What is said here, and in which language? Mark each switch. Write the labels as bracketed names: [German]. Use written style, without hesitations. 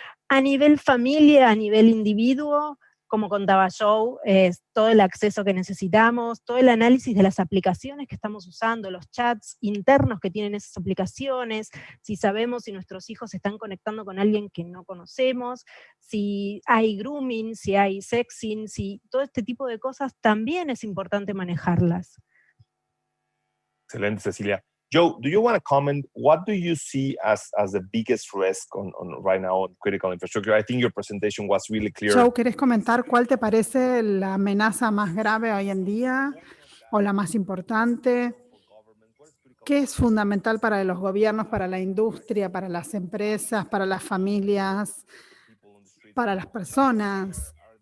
[Spanish] A nivel familia, a nivel individuo, como contaba Joe, todo el acceso que necesitamos, todo el análisis de las aplicaciones que estamos usando, los chats internos que tienen esas aplicaciones, si sabemos si nuestros hijos se están conectando con alguien que no conocemos, si hay grooming, si hay sexting, si todo este tipo de cosas también es importante manejarlas. Excelente, Cecilia. [English] Joe, do you want to comment? What do you see as the biggest risk on right now on critical infrastructure? I think your presentation was really clear. [Spanish] Joe, ¿querés comentar cuál te parece la amenaza más grave hoy en día o la más importante? ¿Qué es fundamental para los gobiernos, para la industria, para las empresas, para las familias, para las personas?